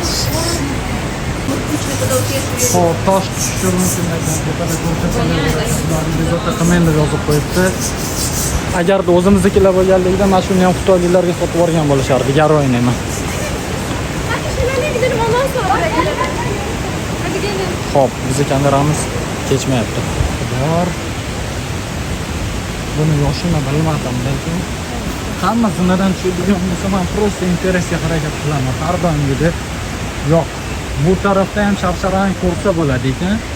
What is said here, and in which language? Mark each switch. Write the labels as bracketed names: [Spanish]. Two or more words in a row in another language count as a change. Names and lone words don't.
[Uzbek] Hop, tosh tushishim mumkin ekan. Tepada ko'rsatmalar qilmaydi yozib qo'yibdi. Agarda o'zimiznikilar bo'lganligida mana shuni ham xitoyliklarga sotib yuborgan bo'lishardi, garoyni ham. [Turkish] Hadi şöyle gidelim ondan sonra. Hadi gelin. [Uzbek] Hop, bizni kameramiz kechmayapti. Bor. Buni yoshini bilmadim, lekin hammasi nimadan tushadigan bo'lsa, men просто interessga harakat qilaman. Har doimgidek. Yo'q, bu tarafda ham sharsharang ko'rsa bo'ladi ekan.